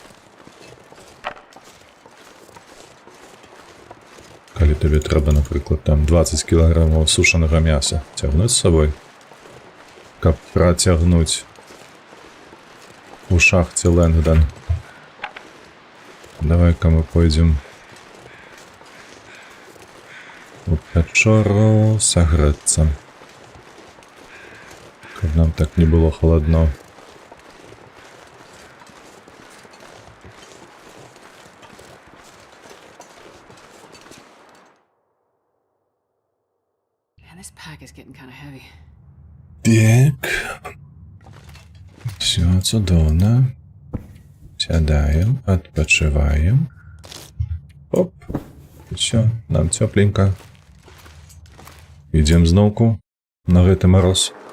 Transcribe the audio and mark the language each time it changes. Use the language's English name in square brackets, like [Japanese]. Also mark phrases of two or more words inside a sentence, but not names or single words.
[Belarusian] Калі табе трэба, напрыклад, там 20 кілаграмаў сушанага мяса цягнуць з сабой, каб працягнуць у шахце Лэнгдон. Давай-ка мы пойдзем у пячору сагрэцца, каб нам так не было халадно. [English] This pack is getting kind of heavy. [Belarusian] Так. Все цудоўна. Сядаем, адпачываем. Оп. Все, нам цёпленька. Ідзем зноўку на гэты мароз.